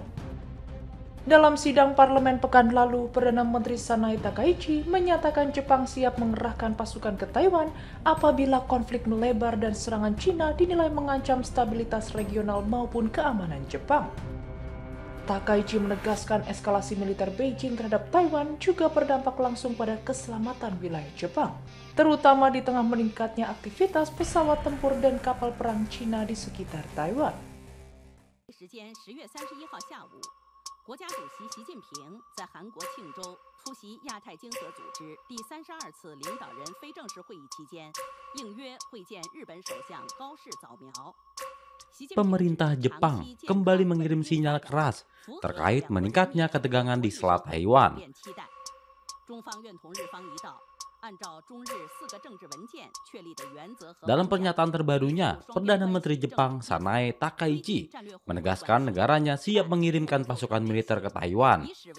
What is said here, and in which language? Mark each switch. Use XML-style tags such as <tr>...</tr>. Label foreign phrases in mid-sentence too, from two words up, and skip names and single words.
<id>Dalam sidang parlemen pekan lalu, Perdana Menteri Sanae Takaichi menyatakan Jepang siap mengerahkan pasukan ke Taiwan apabila konflik melebar dan serangan Cina dinilai mengancam stabilitas regional maupun keamanan Jepang. Takaichi menegaskan eskalasi militer Beijing terhadap Taiwan juga berdampak langsung pada keselamatan wilayah Jepang, terutama di tengah meningkatnya aktivitas pesawat tempur dan kapal perang Cina di sekitar Taiwan.</id> <zh>国家主席习近平在韩国庆州出席亚太经合组织第32次领导人非正式会议期间，应约会见日本首相高市早苗。</zh> <id>Pemerintah Jepang kembali mengirim sinyal keras terkait meningkatnya ketegangan di Selat Taiwan. Dalam pernyataan terbarunya, Perdana Menteri Jepang Sanae Takaichi menegaskan negaranya siap mengirimkan pasukan militer ke Taiwan.</id>